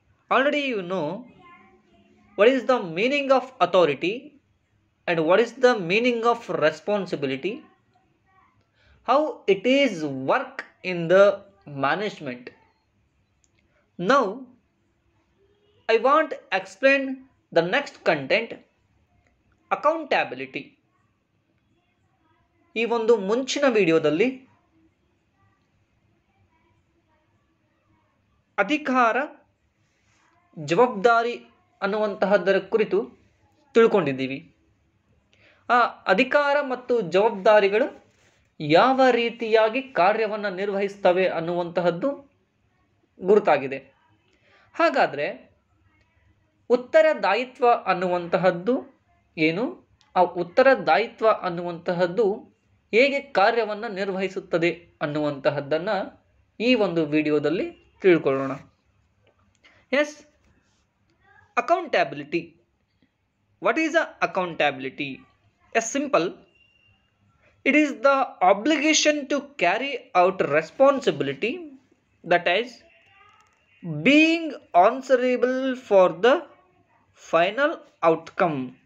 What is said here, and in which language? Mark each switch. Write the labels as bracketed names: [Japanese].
[English] Already you know what is the meaning of authority and what is the meaning of responsibility, how it is work in the management. Now, I want to explain the next content, accountability. [Kannada] ಈ ಒಂದು ಮುಂಚಿನ ವಿಡಿಯೋದಲ್ಲಿ ಅಧಿಕಾರ ಜವಾಬ್ದಾರಿ ಅನ್ನುವಂತಹದ್ದರ ಕುರಿತು ತಿಳ್ಕೊಂಡಿದ್ದೀವಿ. ಆ ಅಧಿಕಾರ ಮತ್ತು ಜವಾಬ್ದಾರಿಗಳು ಯಾವ ರೀತಿಯಾಗಿ ಕಾರ್ಯವನ್ನು ನಿರ್ವಹಿಸ್ತವೆ ಅನ್ನುವಂತಹದ್ದು ಗುರುತಾಗಿದೆ. ಹಾಗಾದರೆ ಉತ್ತರದಾಯಿತ್ವ ಅನ್ನುವಂತಹದ್ದು ಏನು? ಆ ಉತ್ತರದಾಯಿತ್ವ ಅನ್ನುವಂತಹದ್ದು ಹೇಗೆ ಕಾರ್ಯವನ್ನು ನಿರ್ವಹಿಸುತ್ತದೆ ಅನ್ನುವಂತಹದ್ದನ್ನು ಈ ಒಂದು ವಿಡಿಯೋದಲ್ಲಿ ತಿಳ್ಕೊಳ್ಳೋಣ. [English] Yes, accountability. What is accountability? A simple, it is the obligation to carry out responsibility, that is being answerable for the final outcome.